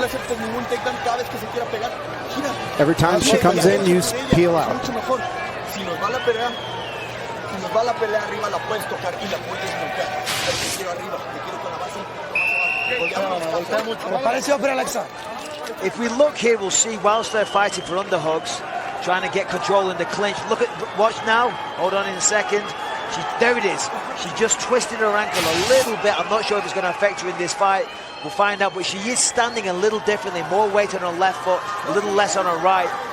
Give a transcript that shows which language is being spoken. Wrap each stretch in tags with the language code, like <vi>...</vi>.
<es>No le aceptes ningún takedown cada vez que se quiera pegar. Gira.</es> <en>Every time she comes in, you peel out.</en> <es>Mucho mejor. Si nos va la pelea arriba, la puedes tocar y la puedes bloquear. Pero te quiero arriba, te quiero con la base.</es> <en>If we look here, we'll see whilst they're fighting for underhooks, trying to get control in the clinch. Look at, watch now. Hold on in a second. There it is. She just twisted her ankle a little bit. I'm not sure if it's going to affect her in this fight. We'll find out, but she is standing a little differently. More weight on her left foot, a little less on her right.</en>